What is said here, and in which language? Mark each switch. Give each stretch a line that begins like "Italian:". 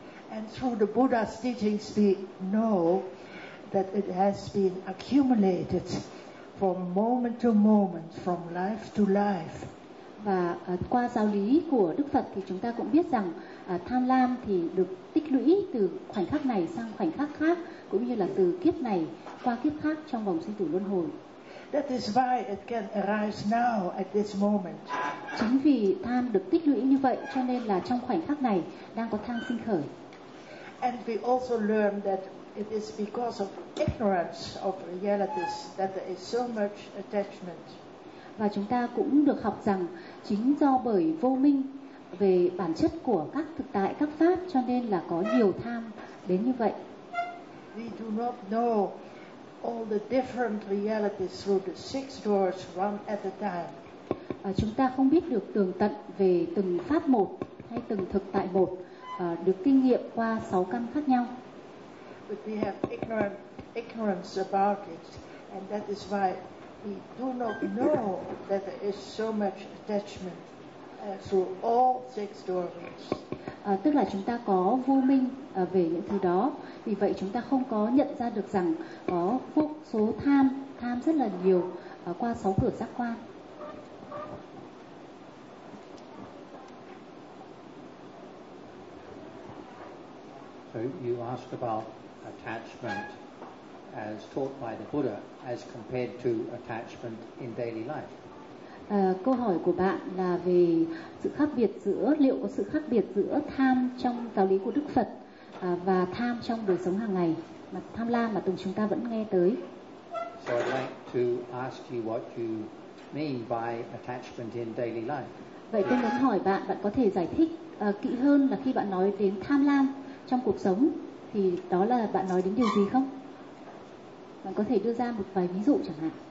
English: And through the Buddha's teachings we know that it has been accumulated from moment to moment, from life to life.
Vietnamese: Và qua giáo lý của Đức Phật thì chúng ta cũng biết rằng tham lam thì được tích lũy từ khoảnh khắc này sang khoảnh khắc khác, cũng như là từ kiếp này qua kiếp khác trong vòng sinh tử luân hồi.
English: That is why it can arise now at this moment.
Vietnamese: Chính vì tham được tích lũy như vậy cho nên là trong khoảnh khắc này đang có tham sinh khởi.
English: And we also learn that it is because of ignorance of realities that there is so much attachment.
Vietnamese: Và chúng ta cũng được học rằng chính do bởi vô minh về bản chất của các thực tại, các pháp cho nên là có nhiều tham đến như vậy.
English: We do not know all the different realities through the six doors one at a time.
Vietnamese: Chúng ta không biết được tường tận về từng pháp một hay từng thực tại một được kinh nghiệm qua sáu căn khác nhau.
English: But we have ignorance about it, and that is why we do not know that there is so much attachment through all six doorways.
Vietnamese: Tức là chúng ta có vô minh về những thứ đó, vì vậy chúng ta không có nhận ra được rằng có vô số tham rất là nhiều qua sáu cửa giác quan.
English: So you asked about attachment as taught by the Buddha as compared to attachment in daily life.
Vietnamese: Câu hỏi của bạn là về sự khác biệt giữa, liệu có sự khác biệt giữa tham trong giáo lý của Đức Phật và tham trong đời sống hàng ngày, mà tham lam mà chúng ta vẫn nghe tới.
English: So I'd like to ask you what you mean by attachment in daily life.
Vietnamese: Vậy tôi muốn hỏi bạn, bạn có thể giải thích kỹ hơn là khi bạn nói đến tham lam trong cuộc sống thì đó là bạn nói đến điều gì không? Bạn có thể đưa ra một vài ví dụ chẳng hạn.